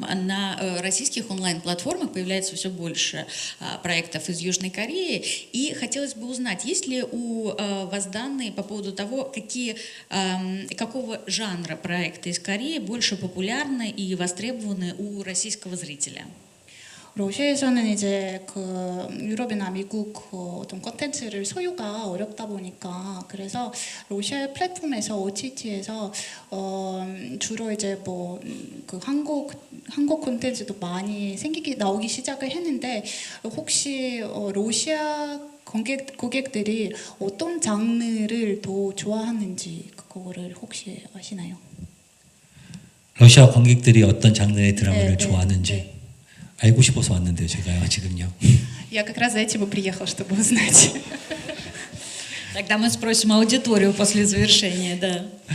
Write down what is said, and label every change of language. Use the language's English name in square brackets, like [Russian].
[Russian] На российских онлайн-платформах появляется все больше проектов из Южной Кореи. И хотелось бы узнать, есть ли у вас данные по поводу того, какого жанра проекты из Кореи больше популярны и востребованы у российского зрителя? [Korean] 러시아에서는 이제 그 유럽이나 미국 어떤 콘텐츠를 소유가 어렵다 보니까 그래서 러시아 플랫폼에서 OTT에서 주로 이제 뭐 그 한국 콘텐츠도 많이 나오기 시작을 했는데 혹시 러시아 고객들이 어떤 장르를 더 좋아하는지 그거를 혹시 아시나요? 러시아 관객들이 어떤 장르의 드라마를 좋아하는지 네. 알고 싶어서 왔는데요, 제가요, 지금요. [Russian] Я как раз за этим и приехал, чтобы узнать. Тогда мы спросим аудиторию после завершения, да.